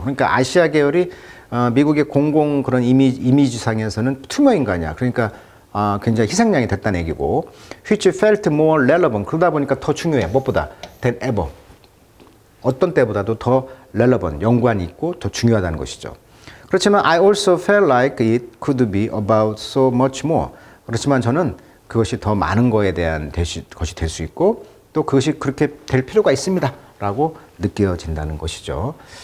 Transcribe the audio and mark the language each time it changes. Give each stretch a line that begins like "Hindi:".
Korean: 그러니까 아시아 계열이 미국의 공공 그런 이미지상에서는 투명 인간이야. 그러니까 굉장히 희생양이 됐다는 얘기고,
English: which felt more relevant,
Korean: 그러다 보니까 더 중요해, 무엇보다
English: than ever,
Korean: 어떤 때보다도 더 relevant, 연관이 있고 더 중요하다는 것이죠.
English: 그렇지만 I also felt like it could be about so much more.
Korean: 그렇지만 저는 그것이 더 많은 거에 대한 것이 될 수 있고, 또 그것이 그렇게 될 필요가 있습니다 라고 느껴진다는 것이죠.